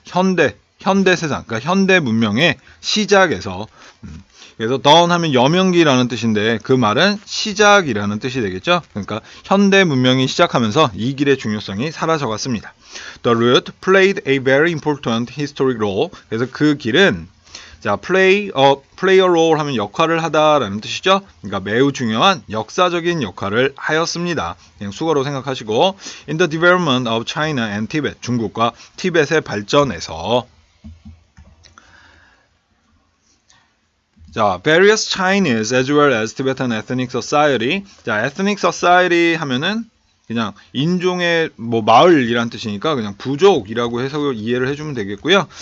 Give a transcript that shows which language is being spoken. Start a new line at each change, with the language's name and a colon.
Korean: 현대 세상, 그러니까 현대 문명의 시작에서. 그래서 dawn 하면 여명기라는 뜻인데 그 말은 시작이라는 뜻이 되겠죠. 그러니까 현대 문명이 시작하면서 이 길의 중요성이 사라져갔습니다.
English: The route played a very important historic role.
Korean: 그래서 그 길은, 자, play a role 하면 역할을 하다라는 뜻이죠. 그러니까 매우 중요한 역사적인 역할을 하였습니다. 그냥 수거로 생각하시고,
English: in the development of China and Tibet,
Korean: 중국과 티벳의 발전에서.
English: 자, various Chinese as well as Tibetan ethnic society.
Korean: 자, ethnic society 하면은 그냥 인종의 뭐 마을이란 뜻이니까 그냥 부족이라고 해서 이해를 해주면 되겠고요.